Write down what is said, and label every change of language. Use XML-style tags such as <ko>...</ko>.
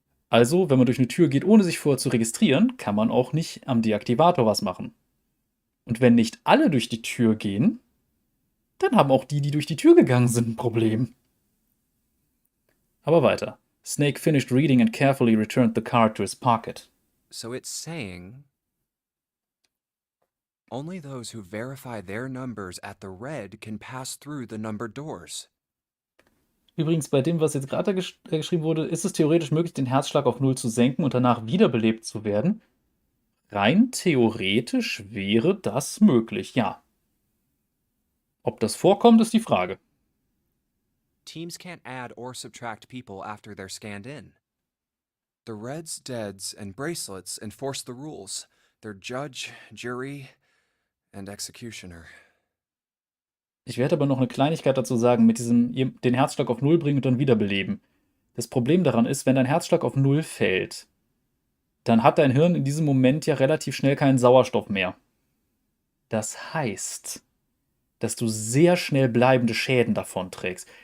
<de>Also, wenn man durch eine Tür geht, ohne sich vorher zu registrieren, kann man auch nicht am Deaktivator was machen. Und wenn nicht alle durch die Tür gehen, dann haben auch die, die durch die Tür gegangen sind, ein Problem. Aber weiter.</de> <en>Snake finished reading and carefully returned the card to his pocket. So it's saying only those who verify their numbers at the red can pass through the numbered doors.</en> <de>Übrigens, bei dem, was jetzt gerade geschrieben wurde, ist es theoretisch möglich, den Herzschlag auf 0 zu senken und danach wiederbelebt zu werden. Rein theoretisch wäre das möglich, ja. Ob das vorkommt, ist die Frage.</de> <en>Teams can't add or subtract people after they're scanned in. The Reds, Deads, and Bracelets enforce the rules. They're judge, jury, and executioner.</en> <de>Ich werde aber noch eine Kleinigkeit dazu sagen, mit diesem den Herzschlag auf 0 bringen und dann wiederbeleben. Das Problem daran ist, wenn dein Herzschlag auf 0 fällt, dann hat dein Hirn in diesem Moment ja relativ schnell keinen Sauerstoff mehr. Das heißt, dass du sehr schnell bleibende Schäden davon trägst.</de>